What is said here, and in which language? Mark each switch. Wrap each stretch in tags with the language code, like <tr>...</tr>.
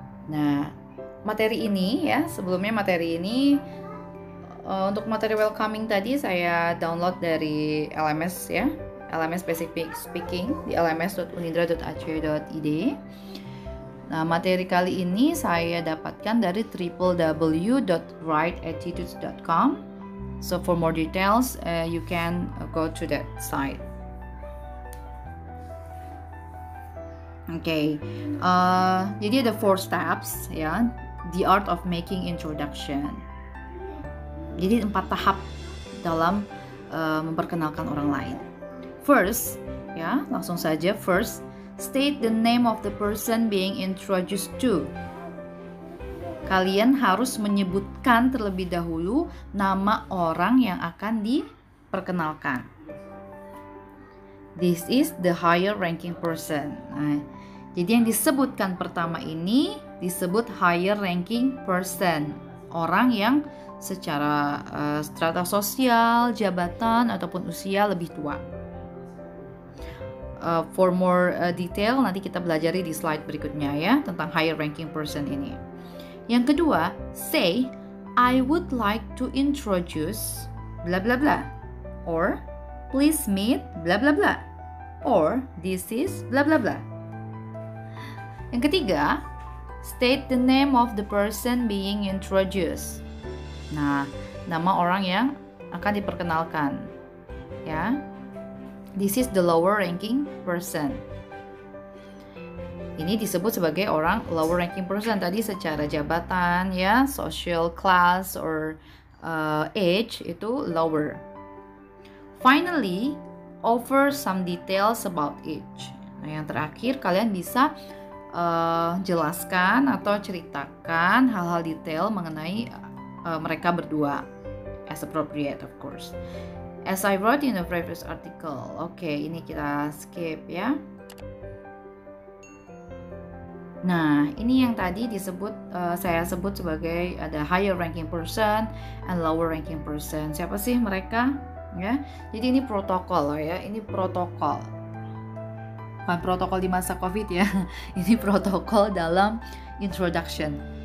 <id>Nah, materi ini, ya, sebelumnya materi ini untuk materi welcoming tadi saya download dari LMS, ya, LMS Basic Speaking di lms.unindra.ac.id. Nah, materi kali ini saya dapatkan dari www.rightattitudes.com.</id> <en>So for more details, you can go to that site.</en> <id>Oke, jadi ada 4 steps, ya,</id> <en>the art of making introduction.</en> <id>Jadi 4 tahap dalam memperkenalkan orang lain. First, ya, langsung saja.</id> <en>First, state the name of the person being introduced to.</en> <id>Kalian harus menyebutkan terlebih dahulu nama orang yang akan diperkenalkan.</id> <en>This is the higher ranking person.</en> <id>Nah, jadi yang disebutkan pertama ini disebut higher ranking person. Orang yang secara strata sosial, jabatan, ataupun usia lebih tua.</id> <en>For more detail</en> <id>nanti kita belajari di slide berikutnya, ya, tentang higher ranking person ini. Yang kedua,</id> <en>say I would like to introduce bla bla bla, or please meet bla bla bla, or this is bla bla bla.</en> <id>Yang ketiga,</id> <en>state the name of the person being introduced.</en> <id>Nah, nama orang yang akan diperkenalkan, ya.</id> <en>This is the lower ranking person.</en> <id>Ini disebut sebagai orang lower ranking person tadi secara jabatan, ya,</id> <en>social class or age</en> <id>itu lower.</id> <en>Finally, offer some details about each.</en> <id>Nah, yang terakhir kalian bisa jelaskan atau ceritakan hal-hal detail mengenai mereka berdua,</id> <en>as appropriate of course. As I wrote in the previous article.</en> <id>Oke, ini kita skip ya. Nah, ini yang tadi disebut saya sebut sebagai ada higher ranking person and lower ranking person. Siapa sih mereka? Ya, jadi ini protokol ya. Ini protokol. Bukan protokol di masa COVID ya. Ini protokol dalam introduction.</id>